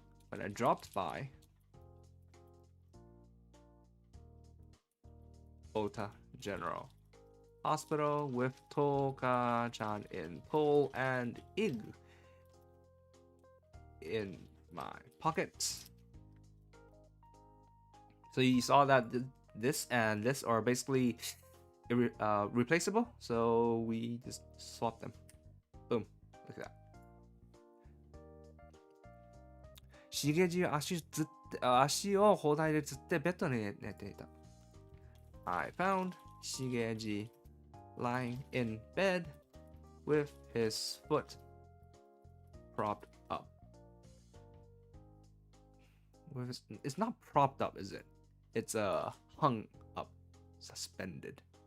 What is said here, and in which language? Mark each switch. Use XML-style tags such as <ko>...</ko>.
<en>When I dropped by Ota General Hospital with Toka-chan in pull and ig in my pockets. So you saw that this and this are basically replaceable, so we just swap them. Boom. Look at that.</en> <ja>しげじは足を包帯でつってベッドに寝ていた。</ja> <en>I found しげじ lying in bed with his foot propped up. It's not propped up, is it? It's hung up, suspended.</en>